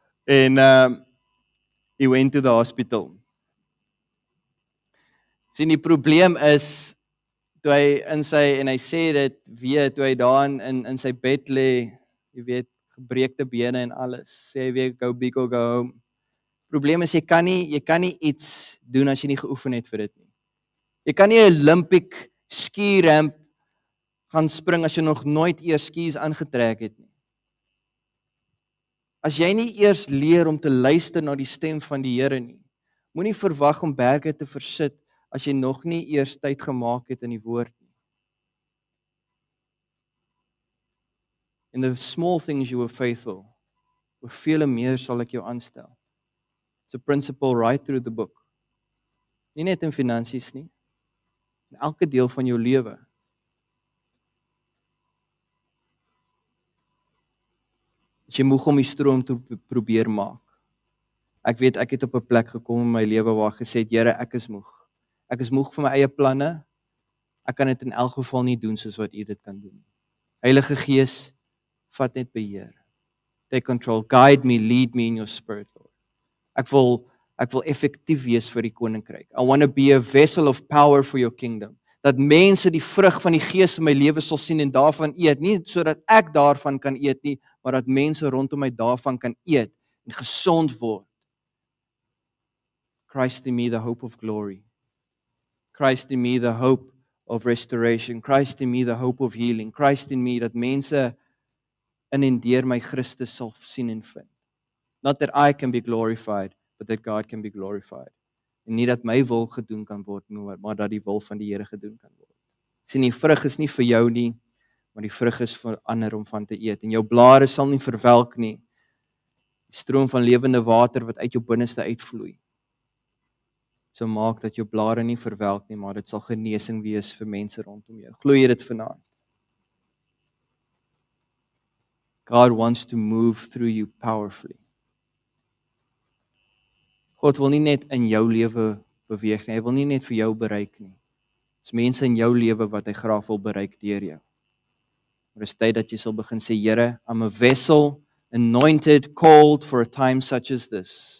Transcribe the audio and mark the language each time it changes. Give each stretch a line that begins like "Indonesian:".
Afrikaans: En
English: he went to the hospital.
Afrikaans: Sien, die probleem is toe hy en hy sê dit weer toe hy daar in sy bed lê, jy weet, gebreekte bene en alles. Sê hy weer
English: go big or go home.
Afrikaans: Probleem is jy kan nie iets doen as jy nie geoefen het vir dit nie. Jy kan nie 'n Olympic ski ramp gaan spring as jy nog nooit eers skis aangetrek het nie. As jy nie eers leer om te luister na die stem van die Here nie, moenie verwag om berge te versit as jy nog nie eers tyd gemaak het in die woord nie.
English: In the small things you were faithful,
Afrikaans: oor vele meer sal ek jou aanstel.
English: It's a principle right through the book.
Afrikaans: Nie net in finansies nie, in elke deel van jou lewe. As jy moeg om die stroom te probeer maak. Ek weet ek het op 'n plek gekom in my lewe waar ek gesê het, Here, ek is moeg. Ek is moeg van my eie planne. Ek kan dit in elk geval nie doen soos wat U dit kan doen. Heilige Gees, vat net beheer.
English: Take control, guide me, lead me in your spirit, Lord.
Afrikaans: Ek wil effektief wees vir die koninkryk.
English: I want to be a vessel of power for your kingdom.
Afrikaans: Dat mense die vrug van die Gees in my lewe sal sien en daarvan eet, nie sodat ek daarvan kan eet nie, maar dat mense rondom my daarvan kan eet en gesond word.
English: Christ in me, the hope of glory. Christ in me, the hope of restoration. Christ in me, the hope of healing. Christ in me,
Afrikaans: dat mense in en deur my Christus sal sien en vind.
English: Not that I can be glorified, but that God can be glorified.
Afrikaans: En nie dat my wil gedoen kan word, maar dat die wil van die Here gedoen kan word. Sien, die vrug is nie vir jou nie, maar die vrug is vir ander om van te eet. En jou blare sal nie verwelk nie. Die stroom van lewende water wat uit jou binneste uitvloei. So maak dat jou blare nie verwelk nie, maar dit sal genesing wees vir mense rondom jou. Glo jy dit vanaand?
English: God wants to move through you powerfully.
Afrikaans: God wil nie net in jou lewe beweeg nie, hy wil nie net vir jou bereik nie. Dis mense in jou lewe wat hy graag wil bereik deur jou. Maar dis tyd dat jy sal begin sê, Here,
English: I'm a vessel, anointed, called for a time such as this.